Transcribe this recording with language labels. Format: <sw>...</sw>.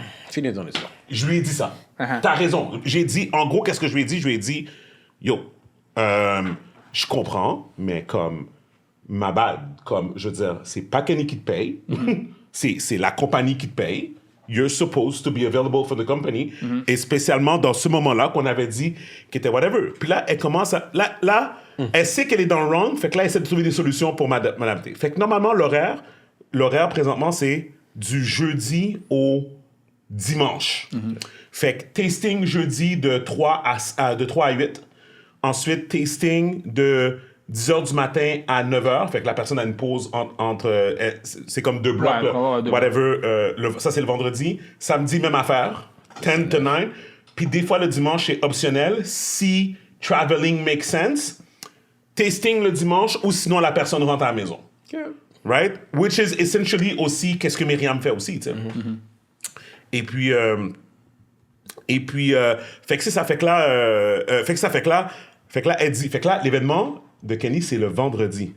<fr>Finis ton histoire. Je lui ai dit ça. Uh-huh. T'as raison. J'ai dit, en gros, qu'est-ce que je lui ai dit? Je lui ai dit, yo, je comprends, mais comme, ma bad, comme, je veux dire, c'est pas Kenny qui te paye, c'est la compagnie qui te paye.</fr> <en>You're supposed to be available for the company.</en> <fr>Et spécialement dans ce moment-là qu'on avait dit qu'il était whatever. Puis là, elle commence à... Là, elle sait qu'elle est dans le wrong, fait que là, elle essaie de trouver des solutions pour m'adapter. Fait que normalement, l'horaire présentement, c'est du jeudi au dimanche. Fait que tasting jeudi de 3 à 8. Ensuite, tasting de 10h du matin à 9h. Fait que la personne a une pause entre... c'est comme 2 blocs. Ouais, là. deux Whatever. Ça, c'est le vendredi. Samedi, même affaire.</fr> <en>10 to 9.</en> <fr>Puis des fois, le dimanche, c'est optionnel.</fr> <en>Si traveling makes sense.</en> <fr>Tasting le dimanche ou sinon, la personne rentre à la maison. Right?</fr> <en>Which is essentially</en> <fr>aussi qu'est-ce que Myriam fait aussi, tu sais. Et puis... fait que ça fait que là, elle dit, fait que là, l'événement de Kenny, c'est le vendredi.</fr>